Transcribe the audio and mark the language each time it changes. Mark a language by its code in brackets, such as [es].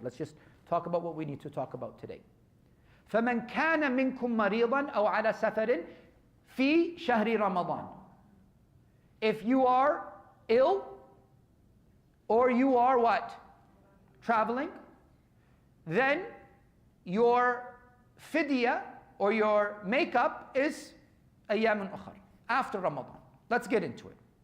[en] Let's just talk about what we need to talk about today. [ar] فمن كان منكم مريضا أو على سفر في شهر رمضان. [en] If you are ill or you are what? Traveling, then your fidya or your makeup is ayyamun ukhar, after Ramadan. Let's get into it.